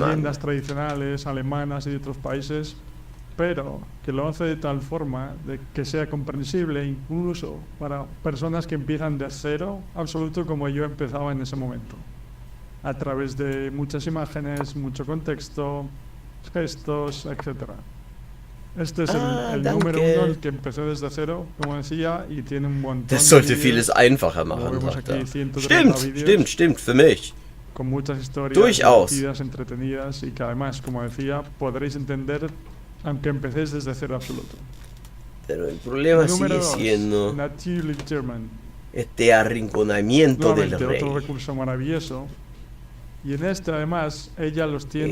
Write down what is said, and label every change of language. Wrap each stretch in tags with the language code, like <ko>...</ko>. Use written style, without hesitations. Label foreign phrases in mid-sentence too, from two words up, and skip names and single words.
<es>Leyendas tradicionales alemanas y de otros países, pero que lo hace de tal forma de que sea comprensible incluso para personas que empiezan de cero absoluto, como yo empezaba en ese momento, a través de muchas imágenes, mucho contexto, gestos, etc. Este es el número 1, el que empezó desde cero, como decía, y tiene un montón</es> <de>Das</de> <es>de</es> <de>sollte</de> <es>vídeos.</es> <de>vieles einfacher machen,</de> <es>Vemos</es> <de>sagt</de> <es>aquí</es> <de>er.</de> <es>130 vídeos</es> <de>Stimmt, für mich.</de> <es>con muchas historias</es> <de>Durchaus.</de> <es>divertidas, entretenidas, y que además, como decía, podréis entender aunque empecéis desde cero absoluto. Pero el problema Número sigue 2, siendo Natürlich German. este arrinconamiento del Nuevamente, rey. otro recurso maravilloso. Y en este, además, ella los tiene</es>